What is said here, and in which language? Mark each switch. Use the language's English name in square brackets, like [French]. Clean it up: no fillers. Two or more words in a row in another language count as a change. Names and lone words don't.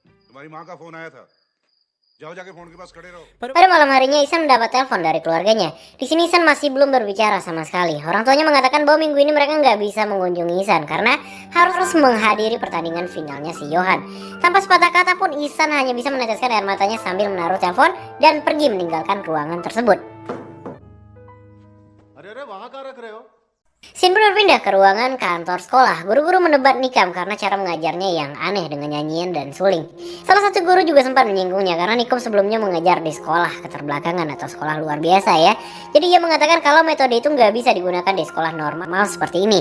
[Hindi] तुम्हारी माँ का फोन आया था, जाओ जाके फोन के पास खड़े रहो। [Indonesian] Pada malam harinya Ihsan mendapat telepon dari keluarganya. Di sini Ihsan masih belum berbicara sama sekali. Orang tuanya mengatakan bahwa minggu ini mereka nggak bisa mengunjungi Ihsan karena harus menghadiri pertandingan finalnya si Johan. Tanpa sepatah kata pun Ihsan hanya bisa meneteskan air matanya sambil menaruh telepon dan pergi meninggalkan ruangan tersebut. [Hindi] अरे अरे वहाँ कहाँ रख रहे हो? [Indonesian] Scene pun berpindah ke ruangan kantor sekolah. Guru-guru mendebat Nikam karena cara mengajarnya yang aneh dengan nyanyian dan suling. Salah satu guru juga sempat menyinggungnya karena Nikom sebelumnya mengajar di sekolah keterbelakangan atau sekolah luar biasa ya. Jadi ia mengatakan kalau metode itu nggak bisa digunakan di sekolah normal seperti ini.